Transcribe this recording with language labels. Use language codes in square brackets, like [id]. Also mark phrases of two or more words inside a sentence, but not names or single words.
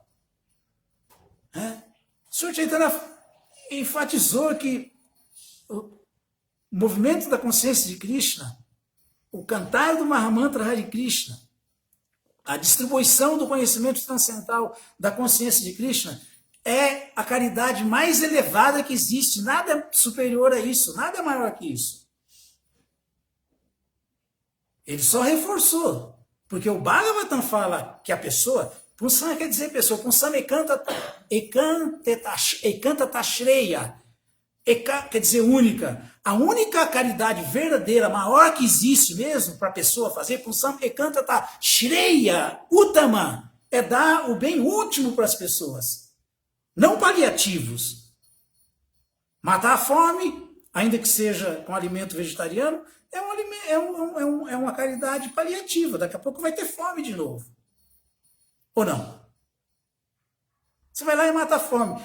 [pt] O Senhor Chaitanya enfatizou que o movimento da consciência de Krishna, o cantar do Mahamantra Hare Krishna, a distribuição do conhecimento transcendental da consciência de Krishna é a caridade mais elevada que existe. Nada é superior a isso, nada é maior que isso. Ele só reforçou, porque o Bhagavatam fala que a pessoa, Punsam quer dizer pessoa, [sa] Punsam ekanta tashreya, [pt] quer dizer única. A única caridade verdadeira, maior que existe mesmo para a pessoa fazer, [sa] Punsam ekanta tashreya, uttama, [pt] é dar o bem último para as pessoas, não paliativos. Matar a fome, ainda que seja com alimento vegetariano, é uma caridade paliativa. Daqui a pouco vai ter fome de novo. Ou não? Você vai lá e mata a fome.